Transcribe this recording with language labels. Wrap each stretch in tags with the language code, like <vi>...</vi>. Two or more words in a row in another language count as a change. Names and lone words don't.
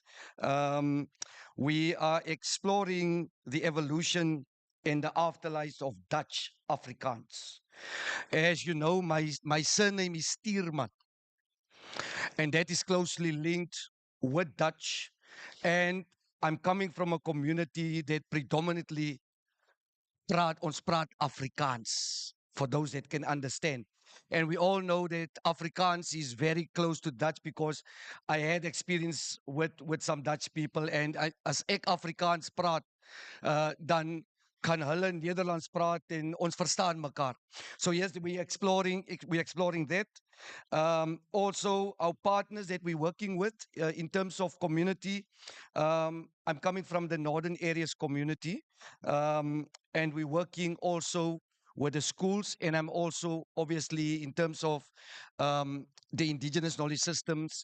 <en>Um, we are exploring the evolution and the afterlives of Dutch Afrikaans. As you know, my surname is Stierman, and that is closely linked with Dutch. And I'm coming from a community that predominantly</en> <af>ons praat Afrikaans,</af> <en>for those that can understand. And we all know that Afrikaans is very close to Dutch because I had experience with some Dutch people, and</en> <af>as ek Afrikaans praat, dan kan hulle Nederlands praat en ons verstaan mekaar.</af> <en>So yes, we exploring that. Also, our partners that we're working with in terms of community. I'm coming from the northern areas community, and we're working also with the schools, and I'm also obviously in terms of the indigenous knowledge systems.</en>